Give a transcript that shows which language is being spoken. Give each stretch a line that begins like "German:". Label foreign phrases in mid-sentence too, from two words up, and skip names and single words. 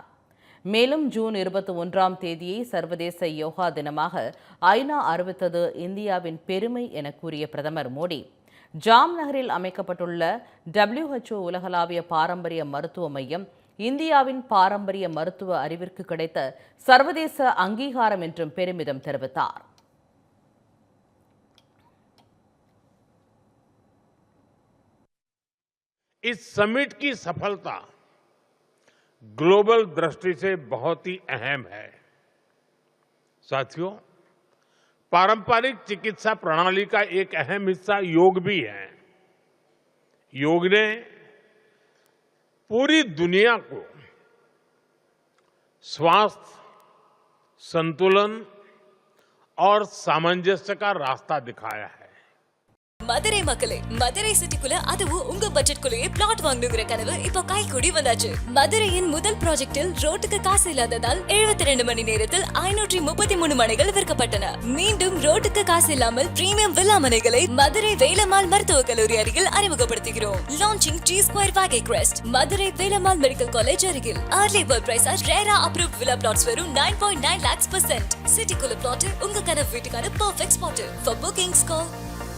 Tamil: மேலும் ஜூன் 21ஆம் தேதியை சர்வதேச யோகா தினமாக ஐநா அறிவித்தது இந்தியாவின் பெருமை என கூறிய பிரதமர் மோடி, ஜாம் நகரில் அமைக்கப்பட்டுள்ள WHO உலகளாவிய பாரம்பரிய மருத்துவ மையம் இந்தியாவின் பாரம்பரிய மருத்துவ அறிவிற்கு கிடைத்த சர்வதேச அங்கீகாரம் என்றும் பெருமிதம் தெரிவித்தார்.
Hindi: इस समिट की सफलता ग्लोबल दृष्टि से बहुत ही अहम है। साथियों, पारंपरिक चिकित्सा प्रणाली का एक अहम हिस्सा योग भी है। योग ने पूरी दुनिया को स्वास्थ्य, संतुलन और सामंजस्य का रास्ता दिखाया है.
Tamil: மதுரை மக்களே, மதுரை சிட்டிக்குள்ள அதுவும் உங்க பட்ஜெட்குள்ளேயே பிளாட் வாங்கணுங்கிற கனவு இப்போ கைக்கூடி வந்தாச்சு. மதுரையின் முதல் ப்ராஜெக்டில் ரோட்டுக்கு காசு இல்லாததால் 72 மணி நேரத்தில் 533 மனைகள் விற்கப்பட்டன. மீண்டும் ரோட்டுக்கு காசு இல்லாமல்
English: premium villa
Tamil: மனைகளை மதுரை வேலம்மாள் மருத்துவக் கல்லூரி அருகில் அறிமுகப்படுத்துகிறோம். லான்ச்சிங் G Square Valley Crest, மதுரை வேலம்மாள்
English: medical college
Tamil: அருகில்.
English: Early bird price
Tamil: ரேரா
English: approved villa plots
Tamil: வெறும் 9.9 lakhs %. சிட்டிக்குள்ள பிளாட் உங்க கனவு வீட்டுக்கான
English: perfect spot. For bookings call